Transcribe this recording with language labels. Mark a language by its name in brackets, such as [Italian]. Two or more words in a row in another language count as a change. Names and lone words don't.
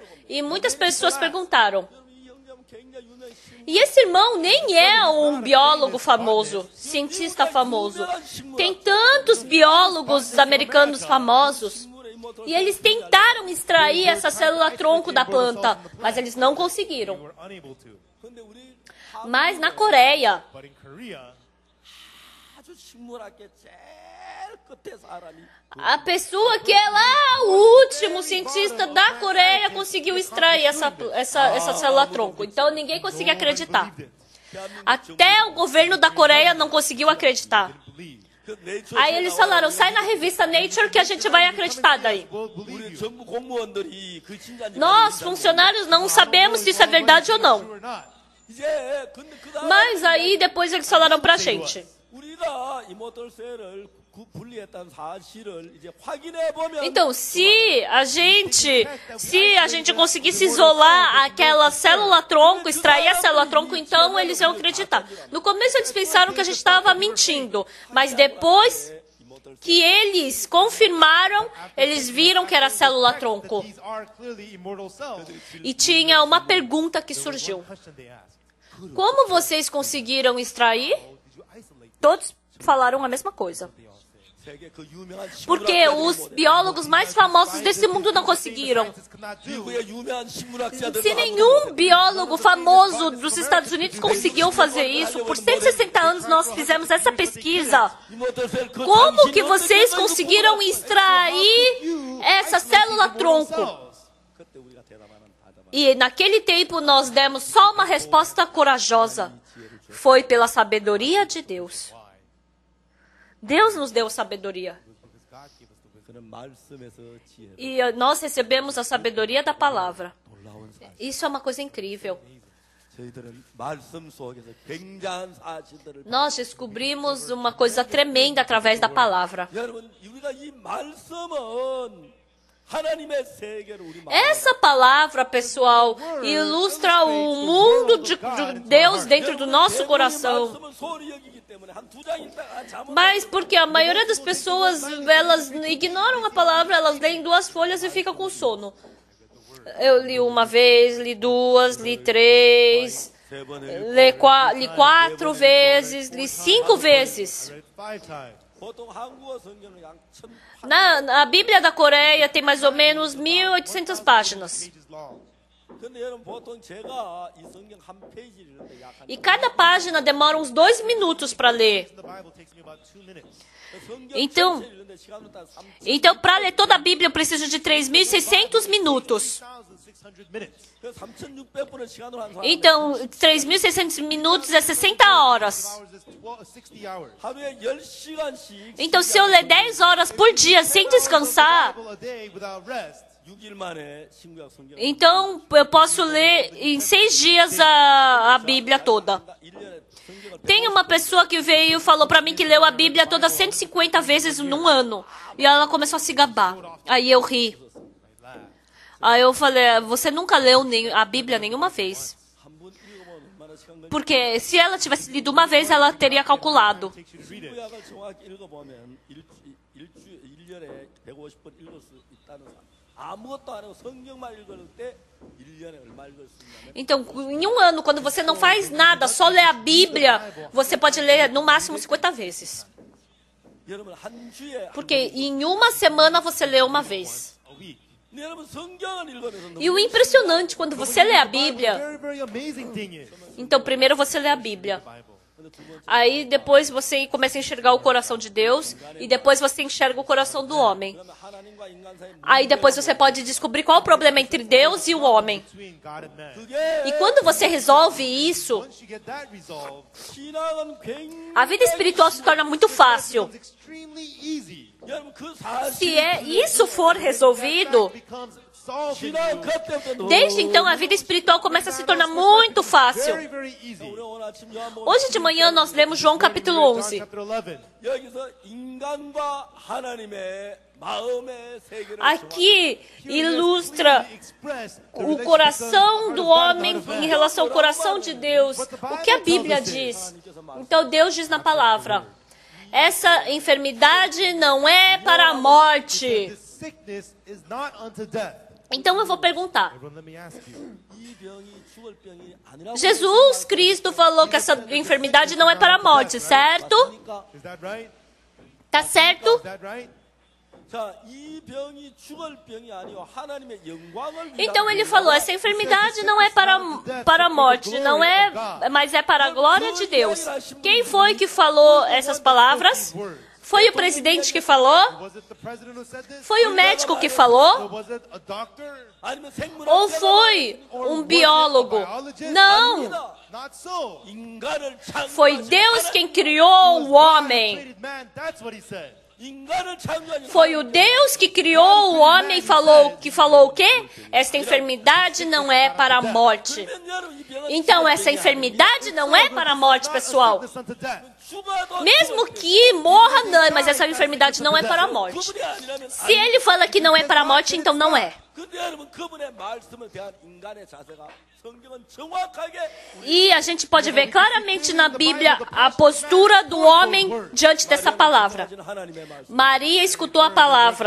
[Portuguese] E muitas pessoas perguntaram. E esse irmão nem é um biólogo famoso, cientista famoso. Tem tantos biólogos americanos famosos. E eles tentaram extrair essa célula tronco da planta, mas eles não conseguiram. Mas na Coreia, [Korean] 식물학계 제일 끝에 사람이 [Portuguese] A pessoa que é lá o último cientista da Coreia conseguiu extrair essa célula-tronco. Então ninguém conseguia acreditar. Até o governo da Coreia não conseguiu acreditar. Aí eles falaram, sai na revista Nature que a gente vai acreditar daí. [Korean] 우리 정부 공무원들이 그 진짜인지 [Portuguese] Nós, funcionários, não sabemos se isso é verdade ou não. [Korean] 이제 근데 그 다음에 [Portuguese] Mas aí depois eles falaram pra gente. [Korean] 우리가 이모털셀을 분리했다는 사실을 이제 확인해 보면 [Portuguese] Então, se a gente conseguisse isolar aquela célula-tronco, extrair a célula-tronco, então eles iam acreditar. No começo eles pensaram que a gente estava mentindo, mas depois que eles confirmaram, eles viram que era célula-tronco. E tinha uma pergunta que surgiu. Como vocês conseguiram extrair? Todos falaram a mesma coisa. [Korean] 세계 그 유명한 [Portuguese] Porque os biólogos mais famosos desse mundo não conseguiram. [Korean] 미국의 유명한 식물학자들 [Portuguese] Se nenhum biólogo famoso dos Estados Unidos conseguiu fazer isso, por 160 anos nós fizemos essa pesquisa. Como que vocês conseguiram extrair essa célula-tronco? [Korean] 그때 우리가 대답하는 [Portuguese] E naquele tempo nós demos só uma resposta corajosa. Foi pela sabedoria de Deus. Deus nos deu sabedoria. [Korean] 그런 말씀에서 지혜 [Portuguese] E nós recebemos a sabedoria da palavra. [Korean] 놀라운 사실. [Portuguese] Isso é uma coisa incrível. [Korean] 저희들은 말씀 속에서 굉장한 사실들을 [Portuguese] Nós descobrimos uma coisa tremenda através da palavra. [Korean] 여러분 우리가 이 말씀은 하나님의 세계를 우리 마음에 [Portuguese] Essa palavra, pessoal, ilustra o mundo de Deus dentro do nosso coração. [Korean] 말씀은 소홀히 여기기 때문에 한 두 장 읽다가 잘못 [Portuguese] Mas porque a maioria das pessoas, elas ignoram a palavra, elas leem 2 folhas e ficam com sono. Eu li uma vez, li 2, li 3, [Korean] 세 번을 [Portuguese] li 4 vezes, li 5 vezes. [Korean] 보통 한국어 성경은 약 1000. [Portuguese] Na Bíblia da Coreia tem mais ou menos 1.800 páginas. [Korean] 근데 여러분 보통 제가 이 성경 한 페이지를 읽는데 약한 [Portuguese] E cada página demora uns 2 minutos para ler. [Korean] 성경 [Portuguese] Então, [Korean] 전체 읽는데 시간은 딱 3. [Portuguese] Então, para ler toda a Bíblia, eu preciso de 3.600 minutos. [Korean] 그 3,600분의 시간으로 한 사람 [Portuguese] Então, 3.600 minutos é 60 horas. [Korean] 하루에 10시간씩 [Portuguese] Então, se eu ler 10 horas por dia sem descansar, [Korean] 6일 만에 신구약 성경 [Portuguese] então eu posso ler em 6 dias a Bíblia toda. [Korean] 1년에 성경을 [Portuguese] Tem uma pessoa que veio e falou para mim que leu a Bíblia toda 150 vezes num ano. E ela começou a se gabar. Aí eu ri. Aí eu falei, você nunca leu a Bíblia nenhuma vez. [Korean] 한번 읽어보면 얼마나 시간 걸리 [Portuguese] Porque se ela tivesse lido uma vez, ela teria calculado. [Korean] 신구약을 정확히 읽어보면 1년에 150번 읽을 수 있다는 사람. 아무것도 안 하고 성경만 읽을 때 1년에 얼마 읽을 수 있냐면 [Portuguese] Então, em um ano, quando você não faz nada, só lê a Bíblia, você pode ler no máximo 50 vezes. [Korean] 여러분 한 주에 [Portuguese] Porque em uma semana você lê uma vez. [Korean] 여러분 성경을 읽으면서 [Portuguese] E o impressionante, quando você lê a Bíblia, então primeiro você lê a Bíblia. Aí depois você começa a enxergar o coração de Deus e depois você enxerga o coração do homem. [Korean] 그러면 하나님과 인간 사이 [Portuguese] Aí depois você pode descobrir qual é o problema entre Deus e o homem. E quando você resolve isso, [Korean] 신앙은 굉장히 [Portuguese] a vida espiritual se torna muito fácil. [Korean] 여러분 그 사실 [Portuguese] Se isso for resolvido, [Korean] 신앙 그때부터 [Portuguese] desde então a vida espiritual começa a se tornar muito fácil. [Korean] 우리 오늘 아침 요한복음 [Portuguese] Hoje de manhã nós lemos João capítulo 11. [Korean] 여기서 인간과 하나님의 마음의 세계를 [Portuguese] Aqui ilustra o coração do homem em relação ao coração de Deus. O que a Bíblia diz? Então Deus diz na palavra: essa enfermidade não é para a morte. Então eu vou perguntar. [Korean] 이 병이 죽을 병이 아니라고 [Portuguese] Jesus Cristo falou que essa enfermidade não é para a morte, certo? [Korean] 하니까 [Portuguese] Tá certo? [Korean] 자, 이 병이 죽을 병이 아니요 하나님의 영광을 [Portuguese] Então ele falou, essa enfermidade não é para a morte, não é, mas é para a glória de Deus. Quem foi que falou essas palavras? Foi o presidente que falou? [English] Was it the president who said this? [Portuguese] Foi o médico que falou? [English] Was it a doctor? [Korean] 아니면 생물학 [Portuguese] Ou foi um biólogo? Não, [English] Not so. [Korean] 인간을 [Portuguese] foi Deus quem criou o homem. [English] Created man, that's what he said. [Korean] 인간을 창조한 [Portuguese] Foi o Deus que criou o homem e falou o quê? Esta enfermidade não é para a morte. [Korean] 그러면 여러분 이 병은 [Portuguese] Então essa enfermidade não é para a morte, pessoal. [English] Sickness unto death. [Korean] 죽어도 [Portuguese] Mesmo que morra, não, mas essa enfermidade não é para a morte. [Korean] 그분이 아니라면 [Portuguese] Se ele fala que não é para a morte, então não é. [Korean] 근데 여러분 그분의 말씀을 대한 인간의 자세가 성경은 정확하게 [Portuguese] E a gente pode ver claramente na Bíblia a postura do homem diante dessa palavra. [Korean] 하나님의 말씀. [Portuguese] Maria escutou a palavra